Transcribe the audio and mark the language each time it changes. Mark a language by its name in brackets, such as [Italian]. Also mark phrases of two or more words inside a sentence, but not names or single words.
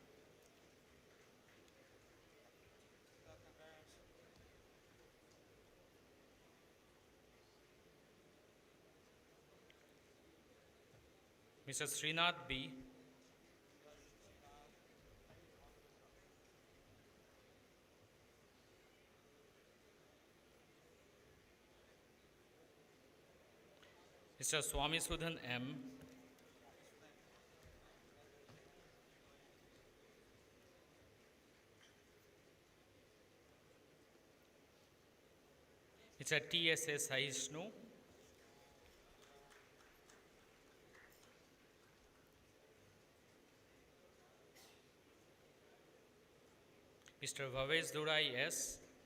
[English] Mr. Srinath B. Mr. Swami Sudhan M. Mr. T.S.S. Haishnu. Mr. Bhavesh Durai S.